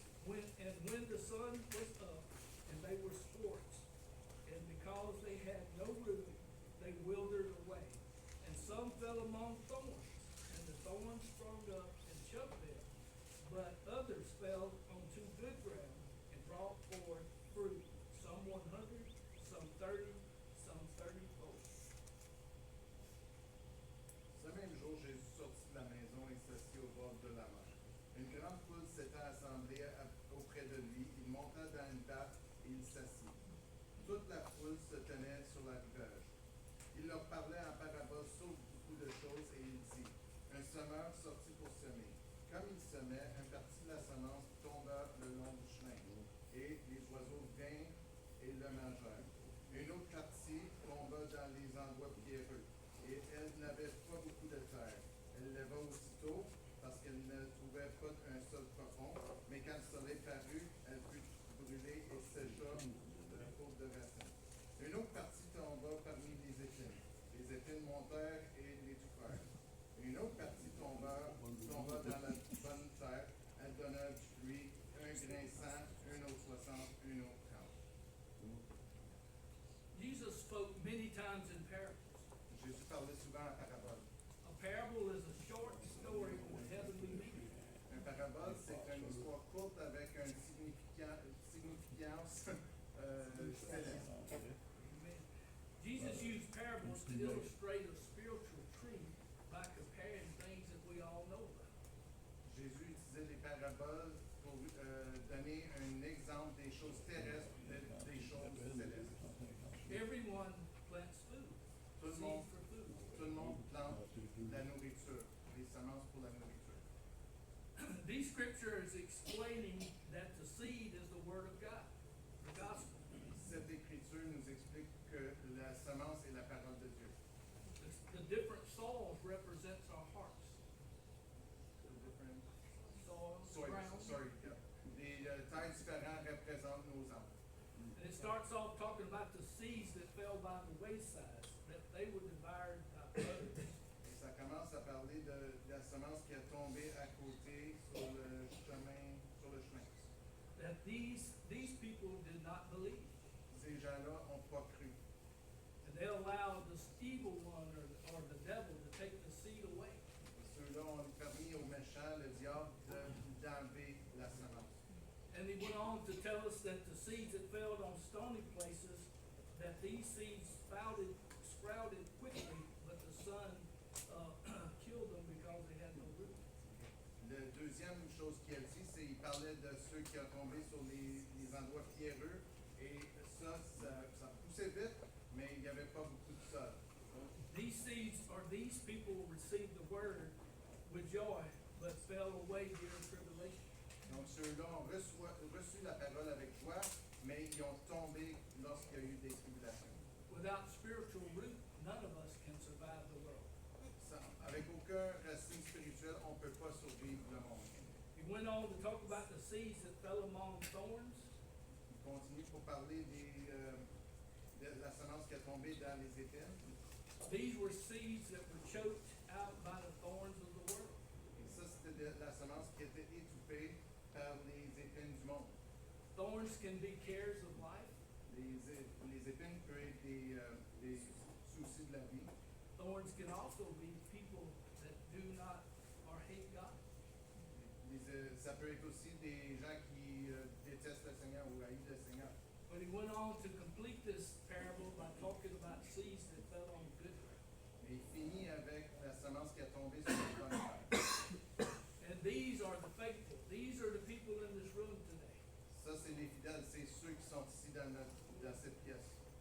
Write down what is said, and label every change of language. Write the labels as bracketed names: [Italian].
[English] When the sun was up, and they were scorched, and because they had no root, they withered away. And some fell among thorns, and the thorns sprung up and choked them. But others fell onto good ground, and brought forth fruit, some 100, some 30, some 30-fold. [French] Ce même jour, Jésus sortit de la maison et s'assit au bord de la mer. Une grande foule s'était assemblée auprès de lui. Il monta dans une barque et il s'assit. Toute la foule se tenait sur la rivage. Il leur parlait en parabole sur beaucoup de choses et il dit, un semeur sortit pour semer. Comme il semait, un parti de la semence tomba le long du chemin, et les oiseaux vinrent et le mangèrent. Une autre partie tomba dans les endroits pierreux, et elle n'avait pas beaucoup de terre. Elle leva aussitôt, parce qu'elle ne trouvait pas un sol profond, mais quand le soleil parut, elle fut brûlée et sécha faute de racines. Une autre partie tomba parmi les épines. Les épines montèrent et l'étouffèrent. Une autre partie tomba dans la bonne terre. Elle donna du fruit, un grain 100, un autre 60, un autre 30. [English] Jesus spoke many times in parables. [French] Jésus parlait souvent en parabole. [English] A parable is a short story with heavenly meaning. [French] Un parabole, c'est une histoire courte avec une significance céleste. [English] Amen. Jesus used parables to illustrate a spiritual truth by comparing things that we all know about. [French] Jésus utilisait les paraboles pour donner un exemple des choses terrestres, des choses célestes. [English] Everyone plants food, [French] Tout le [English] seeds [French] monde, [English] for food. [French] tout le monde plante la nourriture, les semences pour la nourriture. [English] These scriptures explaining that the seed is the word of God, the gospel. [French] Cette écriture nous explique que la semence est la parole de Dieu. [English] The different soils represents our hearts. The different Soils, ground. yeah. [French] Les tailles différentes représentent nos âmes. [English] And it starts off talking about the seeds that fell by the wayside, that they were devoured by others. [French] Et ça commence à parler de la semence qui a tombé à côté sur le chemin. [English] That these people did not believe. [French] Ces gens-là n'ont pas cru. [English] And they allowed this evil one or the devil to take the seed away. [French] Ceux-là ont permis au méchant, le diable, d'enlever la semence. [English] And he went on to tell us that the seeds that fell on stony places, that these seeds sprouted quickly, but the sun killed them because they had no root. [French] La deuxième chose qu'il dit, c'est qu'il parlait de ceux qui ont tombé sur les endroits pierreux. Et ça poussait vite, mais il n'y avait pas beaucoup de sol. [English] These seeds or these people received the word with joy, but fell away during tribulation. [French] Donc ceux-là ont reçu la parole avec joie, mais ils ont tombé lorsqu'il y a eu des tribulations. [English] Without spiritual root, none of us can survive the world. [French] Avec aucun racine spirituel, on ne peut pas survivre le monde. [English] He went on to talk about the seeds that fell among thorns. [French] Il continue pour parler de la semence qui a tombé dans les épines. [English] These were seeds that were choked out by the thorns of the world. [French] Et ça, c'était la semence qui était étouffée par les épines du monde. [English] Thorns can be cares of life. [French] Les épines peuvent être des soucis de la vie. [English] thorns can also be people that do not or hate God. [French] Ça peut être aussi des gens qui détestent le Seigneur ou haïssent le Seigneur. [English] But he went on to complete this parable by talking about seeds that fell on good ground. [French] Et il finit avec la semence qui a tombé sur le bonne terre. [English] And these are the faithful. These are the people in this room today. [French] Ça, c'est les fidèles, c'est ceux qui sont ici dans cette pièce.